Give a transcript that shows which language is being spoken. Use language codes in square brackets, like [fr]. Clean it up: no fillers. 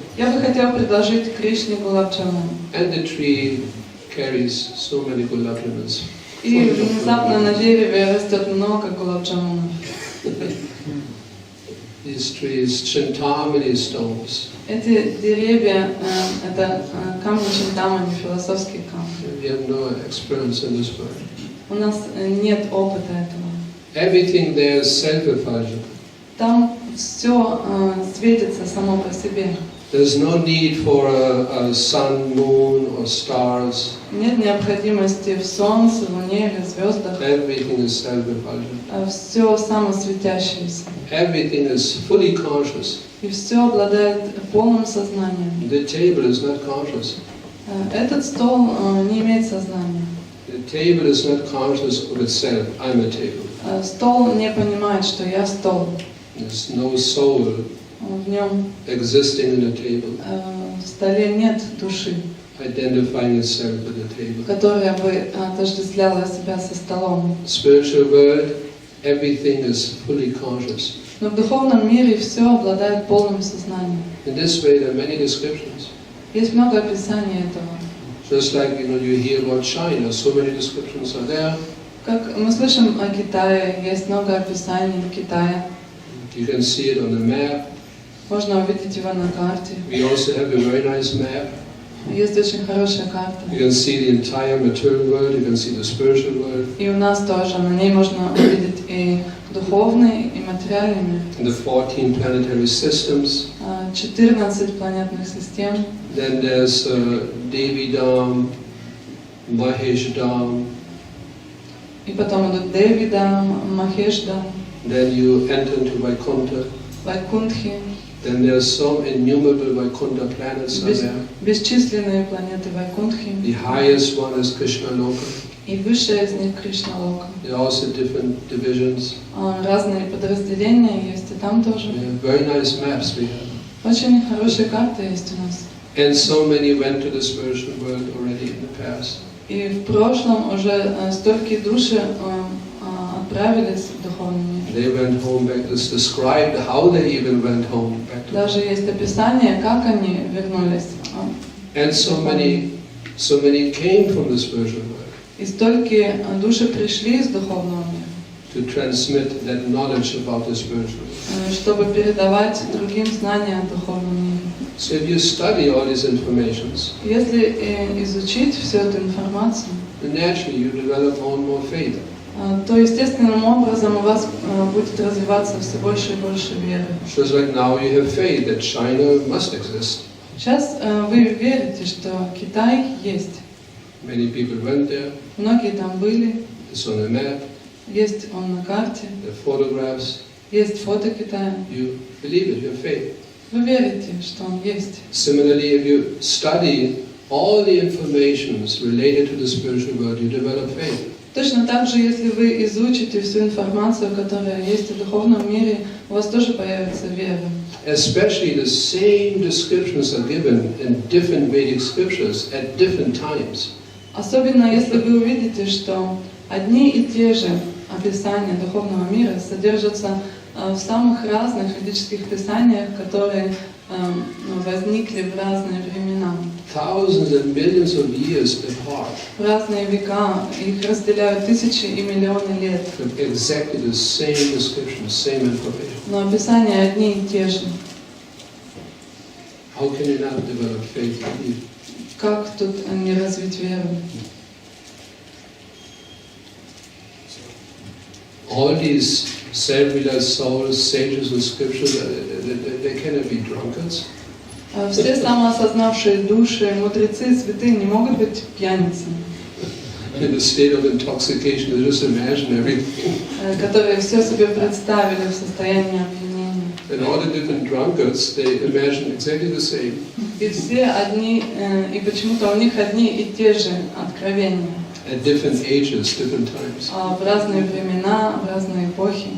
[ru] Я бы хотела предложить Кришне гулаб джамун. [en] And the tree carries so many gulab jamuns. [ru] И внезапно на дереве растет много гулаб джамунов. [en] These trees, Chintamani stones. [ru] Эти деревья это камни Чинтамани, философские камни. [en] We have no experience in this world. [ru] У нас нет опыта этого. [en] Everything there is self-effulgent. [ru] Там все светится само по себе. [en] There's no need for a sun, moon, or stars. [ru] Нет необходимости в солнце, луне или звездах. [en] Everything is self-effulgent. [ru] Все самосветящееся. [en] Everything is fully conscious. [ru] И все обладает полным сознанием. [en] The table is not conscious. [ru] Этот стол не имеет сознания. [en] The table is not conscious of itself. I'm a table. [ru] Стол не понимает, что я стол. [en] There's no soul [ru] В нем [en] existing in the table, [ru] в столе нет души, [en] identifying itself with the table. [ru] которая бы отождествляла себя со столом. [en] Spiritual world, everything is fully conscious. [ru] Но в духовном мире все обладает полным сознанием. [en] In this way, there are many descriptions. [ru] Есть много описаний этого. [en] Just like you hear about China, so many descriptions are there. [ru] Как мы слышим о Китае, есть много описаний Китая. [en] You can see it on the map. [ru] Можно увидеть его на карте. [en] We also have a very nice map. [ru] Есть очень хорошая карта. [en] You can see the entire material world. You can see the spiritual world. [ru] И у нас тоже на ней можно увидеть и духовный, и материальный мир. [en] And the 14 planetary systems. [ru] 14 планетных систем. [en] Then there's Devidam, Maheshdam. [ru] И потом идут Девидам, Махешдам, [en] Then you enter into Vaikuntha. [ru] Вайкунтхи. [en] Then there are so innumerable Vaikuntha planets are there. [ru] Бесчисленные планеты Вайкунтхи. [en] The highest one is Krishna Loka. [ru] И высшая из них Кришна Лока. [en] There are also different divisions. [ru] Разные подразделения есть и там тоже. [en] We have very nice maps we have. [ru] Очень хорошие карты есть у нас. [en] And so many went to the spiritual world already in the past. [ru] И в прошлом уже столько души отправились в духовный мир. [en] They went home back. It's described how they even went home back to. [ru] Даже есть описание, как они вернулись. [en] And so many came from the spiritual world. [ru] И столько души пришли из духовного мира. [en] To transmit that knowledge about the spiritual world. [ru] Чтобы передавать другим знания о духовном мире. [en] So if you study all these informations, [ru] Если изучить всю эту информацию, [en] then naturally you develop more and more faith. [ru] то естественным образом у вас будет развиваться все больше и больше веры. [en] Just like now you have faith that China must exist. [ru] Сейчас вы верите, что Китай есть. [en] Many people went there. [ru] Многие там были. [en] It's on a map. [ru] Есть он на карте. [en] The photographs. [ru] Есть фото Китая. [en] You believe it. You have faith. [ru] Вы верите, что он есть. [en] Similarly, if you study all the informations related to the spiritual world, you develop faith. [ru] Точно так же, если вы изучите всю информацию, которая есть в духовном мире, у вас тоже появится вера. [en] Especially the same descriptions are given in different Vedic scriptures at different times. [ru] Особенно если вы увидите, что одни и те же описания духовного мира содержатся в самых разных ведических писаниях, которые возникли в разные времена. [en] Thousands and millions of years apart. [ru] В разные века, их разделяют тысячи и миллионы лет. [en] Exactly the same description, same information. [ru] Но описания одни и те же. [en] How can you not develop faith in you? [ru] Как тут не развить веру? [en] All these self-realized souls, sages in scripture, they cannot be drunkards. [ru] Все самоосознавшие души, мудрецы, святые не могут быть пьяницами, [en] In a state of intoxication, they just imagine everything. [ru] которые все себе представили в состоянии опьянения. [en] And all the different drunkards, they imagine exactly the same. [ru] И все одни, и почему-то у них одни и те же откровения. [en] At different ages, different times. [ru] В разные времена, в разные эпохи.